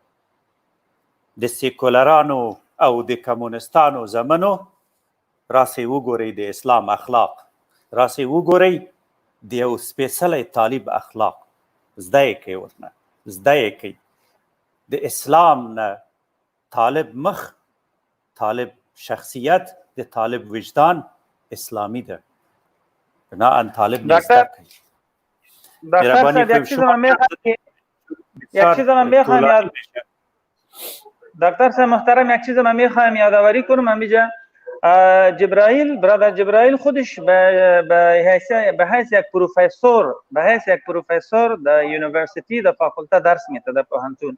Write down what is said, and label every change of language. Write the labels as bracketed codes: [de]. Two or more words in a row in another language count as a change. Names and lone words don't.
[ps] د سیکولرانو او د کمونستانو زمنو راسئ وګورئ د اسلام اخلاق، راسئ وګورئ د یو سپېڅلی طالب اخلاق. زده یې کوئ ورنه، زده یې کوئ. د اسلام نه طالب مخ، طالب شخصیت، د طالب وجدان اسلامی ده. بناءً طالب نه زده کوئ. [fa] دکتر صاحب یک چیز من میخوایم یاد دکتر صاحب محترم یک چیز من میخوایم یادآوری کنم همینجا. جبرائیل برادر جبرائیل خودش به حیث یک پروفیسور در یونیورسیتی در فاکولته درس میده در پوهنتون.